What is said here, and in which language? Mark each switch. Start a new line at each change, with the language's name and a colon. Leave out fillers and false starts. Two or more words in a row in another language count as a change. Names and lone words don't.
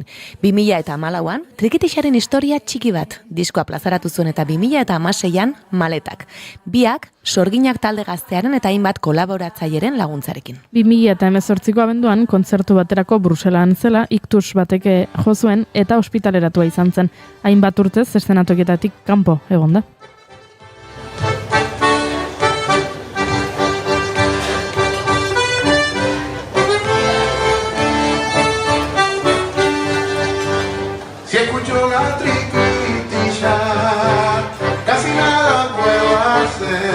Basque: 2014an Trikitixaren historia txiki bat diskoa plazaratu zuen eta 2016an Maletak. Biak Sorginak talde gaztearen eta hainbat kolaboratzaileren laguntzarekin. 2018ko abenduan kontzertu baterako Bruselan zela iktus bateke jo zuen eta ospitaleratua izan zen. Hainbat urtez eszenatokietatik kanpo egonda.
Spanish: Si escucho la triquitilla, casi nada puedo hacer.